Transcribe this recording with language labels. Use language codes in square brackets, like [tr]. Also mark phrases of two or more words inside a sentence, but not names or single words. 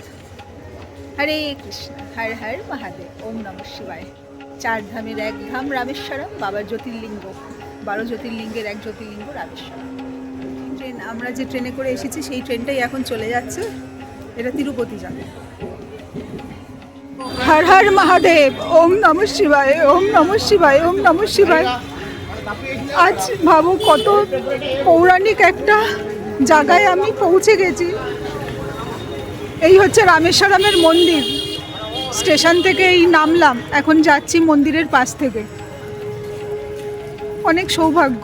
[sa] হরে কৃষ্ণ, হর হর মহাদেব, ওম নমঃ শিবায়। [bn] 4 ধামের 1 ধাম রামেশ্বরম, বাবার জ্যোতির্লিঙ্গ, 12 জ্যোতির্লিঙ্গের 1 জ্যোতির্লিঙ্গ রামেশ্বরম। ট্রেন, আমরা যে ট্রেনে করে এসেছি সেই ট্রেনটাই এখন চলে যাচ্ছে। এটা তিরুপতি যাবে। [sa] হর হর মহাদেব, ওম নমঃ শিবায়, ওম নমঃ শিবায়, ওম নমঃ শিবায়। [bn] আজ ভাবো কত পৌরাণিক একটা জায়গায় আমি পৌঁছে গেছি। এই হচ্ছে রামেশ্বরমের মন্দির। স্টেশন থেকে এই নামলাম, এখন যাচ্ছি মন্দিরের পাশ থেকে। অনেক সৌভাগ্য।